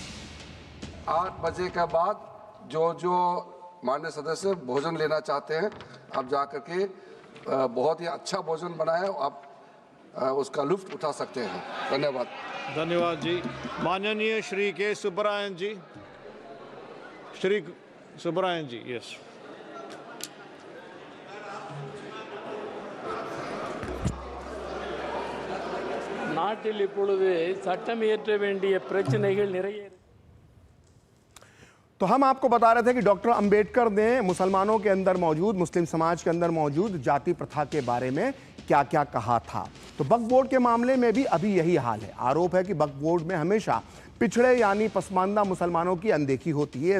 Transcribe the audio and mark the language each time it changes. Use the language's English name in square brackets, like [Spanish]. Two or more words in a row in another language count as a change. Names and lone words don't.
[Hindi] 8 बजे के बाद जो माननीय सदस्य भोजन लेना चाहते हैं, आप जाकर के बहुत ही अच्छा भोजन बना है, आप उसका लुत्फ उठा सकते हैं। धन्यवाद। धन्यवाद जी। माननीय श्री के सुब्रायन जी, श्री सुब्रायन जी, यस। [Tamil] நாட்டில் இப்பொழுது சட்டம் இயற்ற வேண்டிய பிரச்சனைகள் நிறைய। [Hindi] तो हम आपको बता रहे थे कि डॉक्टर अंबेडकर ने मुसलमानों के अंदर मौजूद, मुस्लिम समाज के अंदर मौजूद जाति प्रथा के बारे में क्या क्या कहा था। तो वक्फ बोर्ड के मामले में भी अभी यही हाल है। आरोप है कि वक्फ बोर्ड में हमेशा पिछड़े यानी पसमानदा मुसलमानों की अनदेखी होती है।